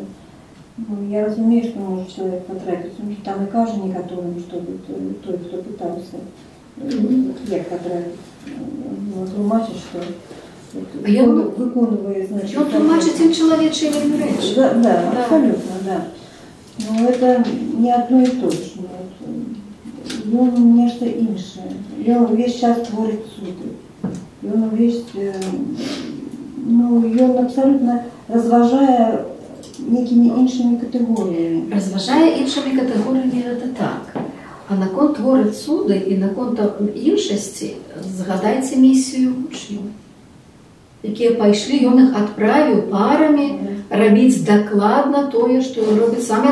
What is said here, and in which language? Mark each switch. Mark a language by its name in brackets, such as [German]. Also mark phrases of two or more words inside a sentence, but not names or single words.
[Belarusian] Я разумею, што можа чалавек патрапіць, там і кажа некаторым, што той, хто пытаўся. Як потрапіць? Тлумачыць, што выконвае, значит... Ён тлумачыць ім чалавечыя вельмі рэчы. [Russian] Да, абсолютно, да. Но это не одно и то же. [Belarusian] Ён нешта іншае. Ён увесь час творыць суды. Ён увесь... Ён абсолютно разважае некімі іншымі катэгорыямі. Разважае іншымі катэгорыямі гэта так. А наконт творыць суды і наконт іншасці згадайце місію вучняў, якія пайшлі, ён іх адправіў парамі рабіць дакладна тое, што робяць самі.